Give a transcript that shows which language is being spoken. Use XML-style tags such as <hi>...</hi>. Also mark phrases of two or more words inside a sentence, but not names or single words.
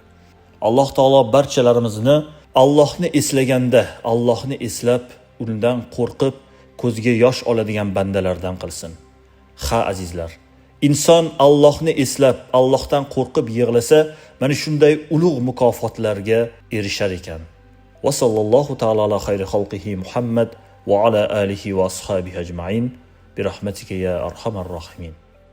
<uz>Alloh taolo barchalarimizni Allohni eslaganda, Allohni eslab, undan qo'rqib, ko'zga yosh oladigan bandalardan qilsin. Ha azizlar, inson Allohni eslab, Allohdan qo'rqib yig'lasa, mana shunday ulug' mukofotlarga erishar ekan.</uz> <ar>وصلى الله تعالى على خير خلقه محمد وعلى آله وأصحابه أجمعين برحمتك يا أرحم الراحمين.</ar>